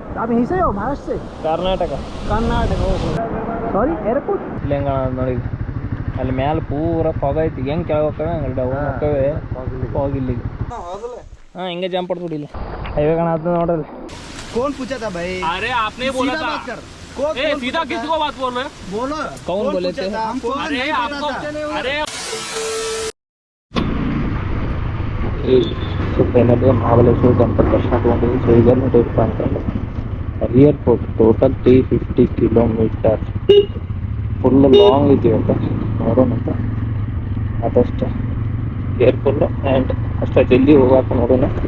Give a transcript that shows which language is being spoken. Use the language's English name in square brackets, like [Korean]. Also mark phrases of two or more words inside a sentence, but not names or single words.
[Hindi] आप यहीं से हो महाराष्ट्र से? कर्नाटक [English] sorry airport [Kannada] ಇಲ್ಲೇಂಗ ನೋಡಿ ಅಲ್ಲಿ ಮ್ಯಾಲೆ ಪೂರ ಫಾಗ್ ಐತಿ ಹೆಂಗೆ ಕೆಳಗೆ ಹೋಗ್ತವೆ ಹಂಗೆ ಡೌನ್ ಹೋಗ್ತವೆ ಫಾಗ್ ಇಲ್ಲಿಗೆ हाँ ಹಿಂಗೆ ಜಂಪ್ ಹೊಡ್ಬಿಡಿ ಇಲ್ಲಿ ಹೈವೇ ಕಾಣತ್ತ ನೋಡ್ರಿ [Hindi] कौन पूछा था भाई? अरे आपने बोला था ए सीधा किसको बात बोल रहे हो बोलो कौन बोले थे अरे आपको अरे [Kannada] ಫೈನಲಿ ಮಹಾಬಲೇಶ್ವರ ಟೆಂಪಲ್ ದರ್ಶನ ತೊಗೊಂಡಿದ್ವಿ. ಸೊ ಈಗ ನೋಡಿರಪ್ಪ ಅಂತಂದ್ರೆ [English] airport total 350 kilometer full long [Kannada] ಇದೆಯಪ್ಪ ನೋಡೋಣ ಅಂತ ಆದಷ್ಟು [English] careful and [Kannada] ಅಷ್ಟು ಜಲ್ದಿ ಹೋಗಾಕ ನೋಡೋಣ.